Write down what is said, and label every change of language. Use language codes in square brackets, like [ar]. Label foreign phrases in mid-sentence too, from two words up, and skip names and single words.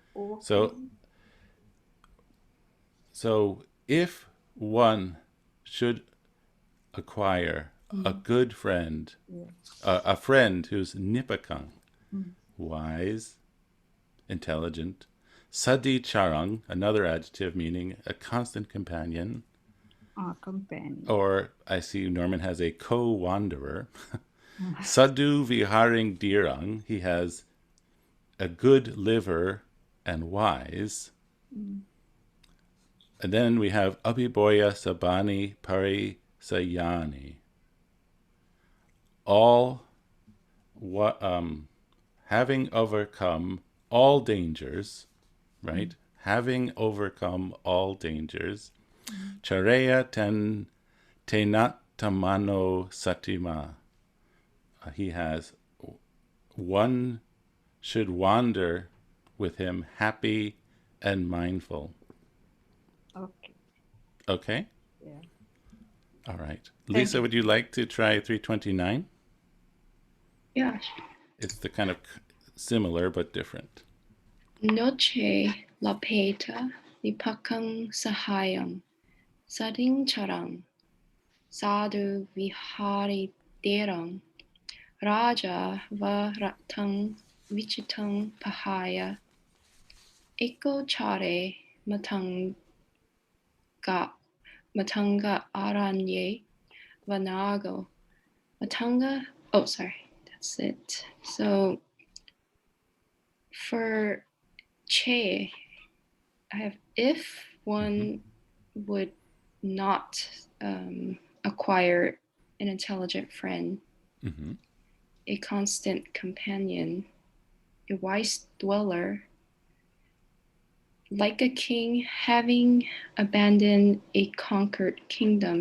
[en] So if one should acquire a good friend, a friend who's nipakang, wise, intelligent, [pi] sadi charang, [en] another adjective meaning a constant companion, or I see Norman has a co-wanderer, [pi] sadhu viharing dhirang, [en] he has a good liver and wise. And then we have [pi] Abhiboya Sabani Pari Sayani. [en] All having overcome all dangers, right? Having overcome all dangers. [pi] Charaya tenatamano satima. [en] He has one should wander with him happy and mindful. Okay. Okay? Yeah. All right. Lisa, would you like to try 329? Yeah. It's the kind of similar but different. [pi] Noche lapeta lipakang sahayang sading charang sadhu vihari derang raja varatang vichitang pahaya eko chare matanga aranye vanago matanga. [en] Oh, sorry, that's it. So for che, I have if one would not acquire an intelligent friend, a constant companion, a wise dweller, like a king having abandoned a conquered kingdom.